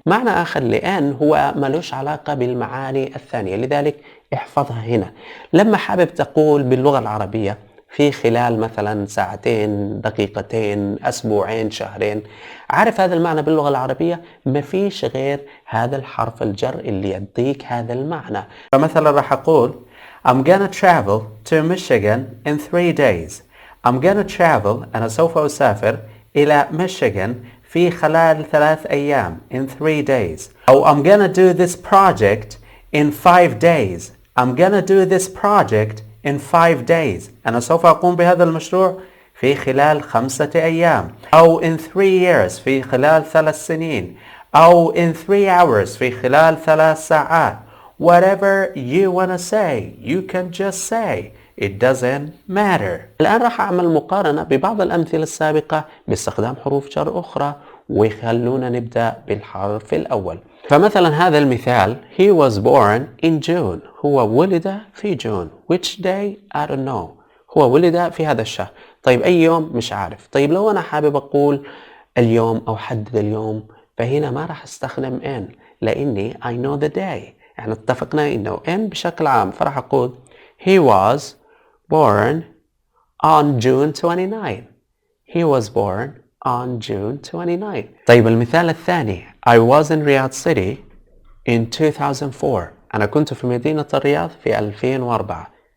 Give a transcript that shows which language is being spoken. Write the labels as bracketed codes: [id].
[ar] معنى آخر لأن هو ملوش علاقة بالمعاني الثانية، لذلك احفظها هنا. لما حابب تقول باللغة العربية في خلال مثلا ساعتين، دقيقتين، أسبوعين، شهرين، عارف هذا المعنى باللغة العربية؟ ما فيش غير هذا الحرف الجر اللي يديك هذا المعنى. فمثلا راح أقول [en] I'm gonna travel to Michigan in 3 days. I'm gonna travel، [ar] أنا سوف أسافر إلى ميشيغان في خلال 3 أيام [en] in 3 days. أو I'm gonna do this project in 5 days. I'm gonna do this project in 5 days. [ar] أنا سوف أقوم بهذا المشروع في خلال 5 أيام. أو [en] in 3 years [ar] في خلال 3 سنين. أو [en] in 3 hours [ar] في خلال 3 ساعات. [en] Whatever you wanna say, you can just say. It doesn't matter. [ar] الآن راح أعمل مقارنة ببعض الأمثلة السابقة باستخدام حروف جر أخرى، وخلونا نبدأ بالحرف الأول. فمثلا هذا المثال [en] he was born in June. [ar] هو ولد في جون. [en] Which day? I don't know. [ar] هو ولد في هذا الشهر. طيب أي يوم؟ مش عارف. طيب لو أنا حابب أقول اليوم أو حدد اليوم، فهنا ما راح استخدم in لأني [en] I know the day. [ar] احنا اتفقنا إنه in بشكل عام، فراح أقول [en] he was born on June 29. He was born on June 29. [ar] طيب المثال الثاني [en] I was in Riyadh City in 2004. [ar] أنا كنت في مدينة الرياض في 2004.